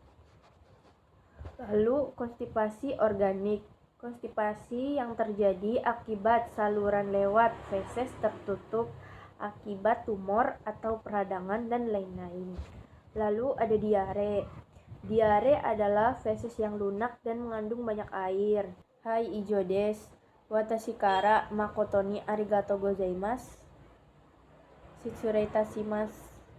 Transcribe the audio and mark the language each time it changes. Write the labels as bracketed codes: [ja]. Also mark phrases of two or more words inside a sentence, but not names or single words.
[id] Lalu konstipasi organik, konstipasi yang terjadi akibat saluran lewat feses tertutup akibat tumor atau peradangan dan lain-lain. Lalu ada diare. Diare adalah feses yang lunak dan mengandung banyak air. [ja] はい 以上 です. 私 から 誠 に ありがとう ございます. 失礼 いたします.